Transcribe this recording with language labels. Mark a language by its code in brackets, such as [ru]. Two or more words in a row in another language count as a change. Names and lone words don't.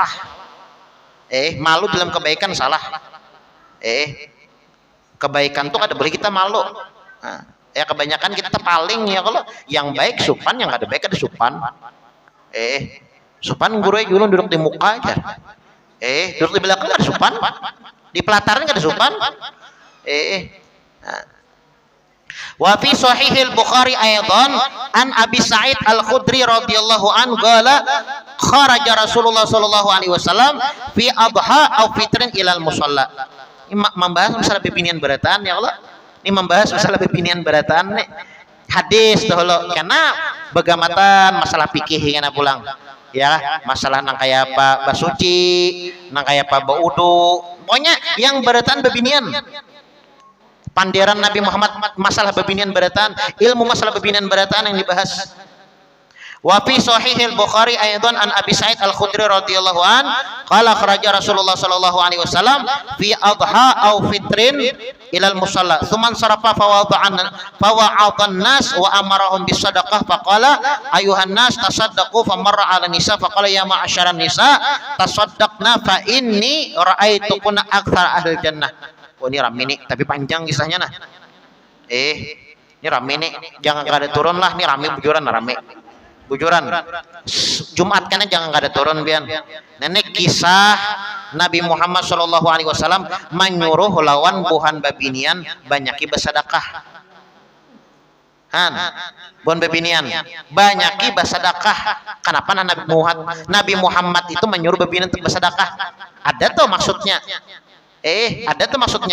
[bjn] Malu dalam kebaikan salah. Kebaikan tuh kada boleh kita malu. Nah, kebanyakan kita paling ya kalau yang baik supan, yang kada baik kada supan. Supan guru julun duduk di muka aja. Duduk di belakang kada supan. Di pelataran kada supan. [ar] وفي صحيح البخاري أيضا عن أبي سعيد الخدري رضي الله عنه قال خرج رسول الله صلى الله عليه وسلم في أضحى أو فطر إلى المصلى. [bjn] Membahas masalah bebinian berataan [ar] يا الله. [bjn] Ini membahas masalah bebinian berataan nih. Hadis dahulu karena begamatan masalah fikih kana pulang. Ya, masalah nang kayak apa basuci, nang kayak apa baudu. Pokoknya yang berataan bebinian. Panderan Nabi Muhammad masalah bebinian berataan, ilmu masalah bebinian berataan yang dibahas. [ar] وفي صحيح البخاري أيضا عن أبي سعيد الخدري رضي الله عن قال خرج رسول الله صلى الله عليه وسلم في أضحى أو فطر إلى المصلى ثم انصرف فوعظ الناس وأمرهم بالصدقة فقال أيها الناس تصدقوا فمر على النساء فقال يا معشر النساء تصدقن فإني رأيتكن أكثر أهل الجنة. [bjn] Oh ini rame nih, tapi panjang kisahnya nah. Ini rame nih, jangan kada turun lah, ini rame bujuran rame. Bujuran. Jumat kan jangan kada turun pian. Nenek kisah Nabi Muhammad [ar] صلى الله عليه وسلم [bjn] menyuruh lawan buhan babinian banyaki bersedekah. Buhan babinian banyaki bersedekah. Kenapa Nabi Muhammad itu menyuruh babinian untuk bersedekah? Ada tuh maksudnya. Ada tuh maksudnya.